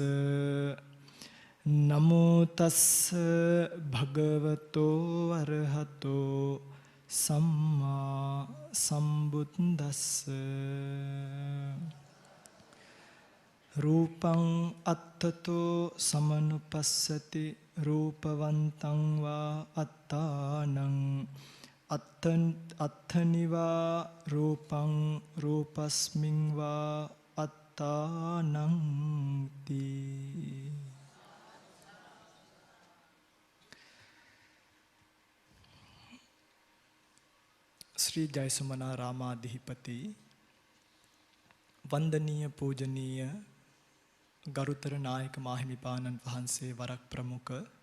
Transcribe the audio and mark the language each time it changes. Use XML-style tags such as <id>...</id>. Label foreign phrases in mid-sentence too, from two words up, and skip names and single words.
<pi>නමෝ තස්ස භගවතෝ අරහතෝ සම්මා සම්බුද්දස්ස රූපං අත්තතෝ සමනුපස්සති රූපවන්තං වා අත්තානං අත්තනිවා රූපං රූපස්මින් වා අත්තානං තී.</pi> <si>ශ්‍රී ජයසුමනාරාමාධිපති වන්දනීය පූජනීය ගරුතර නායක මාහිමිපාණන් වහන්සේ වරක් ප්‍රමුඛ</si>